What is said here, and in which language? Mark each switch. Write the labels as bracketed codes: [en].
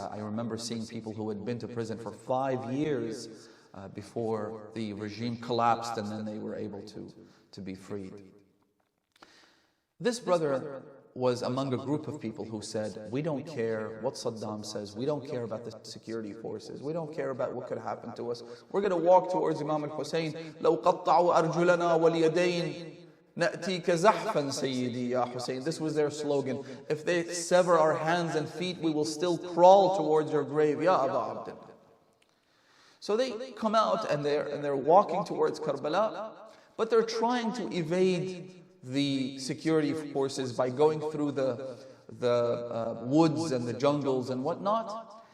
[en] I remember seeing people who had been to prison for 5 years before the regime collapsed, and then they were able to be freed. This brother was among a group of people who said, we don't care what Saddam says, we don't care about the security forces, we don't care about what could happen to us. We're going to walk towards Imam al-Hussein. [ar] لَوْ قَطَّعُوا أَرْجُلَنَا وَالْيَدَيْنِ نَأْتِيكَ زَحْفًا سَيِّدِي يَا Hussein. [en] This was their slogan. If they sever our hands and feet, we will still crawl towards your grave, Ya Aba Abdullah. So they come out and they're walking towards Karbala, but they're trying to evade the security forces by going through the woods and the jungles and whatnot.